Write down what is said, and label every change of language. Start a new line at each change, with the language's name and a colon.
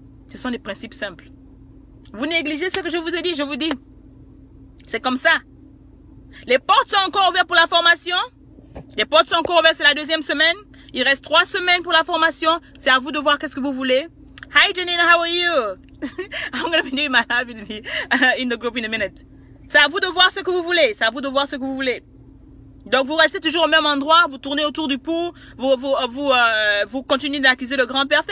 French: Ce sont des principes simples. Vous négligez ce que je vous ai dit, je vous dis. C'est comme ça. Les portes sont encore ouvertes pour la formation. Les portes sont encore ouvertes, c'est la 2e semaine. Il reste 3 semaines pour la formation. C'est à vous de voir qu'est-ce que vous voulez.
English: Hi Janine, how are you? I'm going to be doing my live in the group in a minute.
French: C'est à vous de voir ce que vous voulez. C'est à vous de voir ce que vous voulez. Donc vous restez toujours au même endroit, vous tournez autour du pot, vous continuez d'accuser le grand-père.